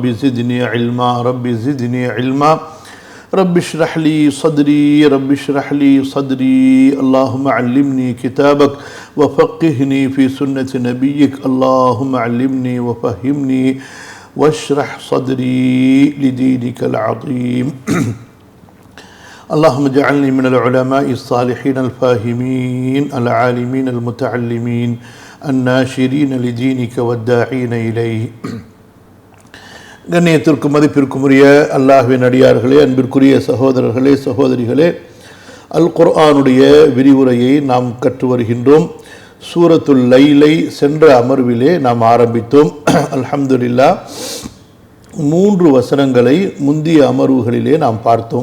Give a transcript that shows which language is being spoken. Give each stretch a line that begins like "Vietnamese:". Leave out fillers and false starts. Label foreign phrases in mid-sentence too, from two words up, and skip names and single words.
Arabic: زدني علما رب زدني علما رب اشرح لي صدري رب اشرح لي صدري اللهم علمني كتابك وفقهني في سنة نبيك اللهم علمني وفهمني واشرح صدري لدينك العظيم اللهم اجعلني من العلماء الصالحين الفاهمين العالمين المتعلمين الناشرين لدينك والداعين إليه.
Tamil: கண்ணியத்திற்கும் மதிப்பிற்கும் உரிய அல்லாஹ்வின் அடியார்களே, அன்பிற்குரிய சகோதரர்களே சகோதரிகளே, அல் குர்ஆனுடைய விரிவுரையை நாம் கற்று வருகின்றோம். சூரத்துல் லைலை சென்ற அமர்விலே நாம் ஆரம்பித்தோம். அல்ஹம்துலில்லாஹ் 3 வசனங்களை முந்திய அமர்வுகளிலே நாம் பார்த்தோம்.